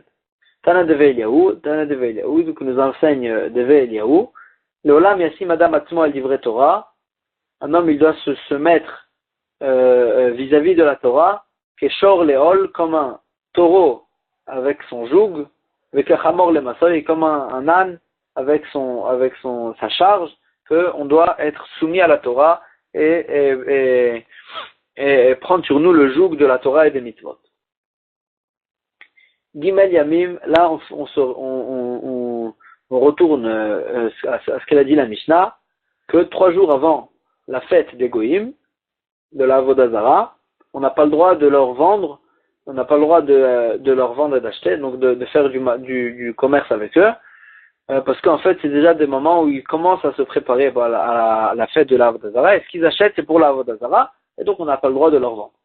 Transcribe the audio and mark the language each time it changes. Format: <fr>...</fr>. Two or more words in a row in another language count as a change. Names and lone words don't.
<he>תנא דבי אליהו,</he> <fr>donc nous enseigne</fr> <he>Deve Eliyahu, לעולם ישים אדם עצמו על דברי תורה,</he> <fr>un homme il doit se mettre vis-à-vis de la Torah,</fr> <he>כשור לעול,</he> <fr>comme un taureau avec son joug, avec un</fr> <he>חמור למשוי,</he> <fr>comme un âne avec sa charge, qu'on doit être soumis à la Torah et prendre sur nous le joug de la Torah et des mitzvot.</fr> <he>ג' ימים,</he> <fr>là on retourne à ce qu'elle a dit la Mishnah, que 3 jours avant la fête des Goïm, de la</fr> <he>עבודה זרה,</he> <fr>on n'a pas le droit de leur vendre, on n'a pas le droit de leur vendre et d'acheter, donc de faire du commerce avec eux, parce qu'en fait c'est déjà des moments où ils commencent à se préparer à la fête de la</fr> <he>עבודה זרה,</he> <fr>et ce qu'ils achètent c'est pour la</fr> <he>עבודה זרה,</he> <fr>et donc on n'a pas le droit de leur vendre.</fr>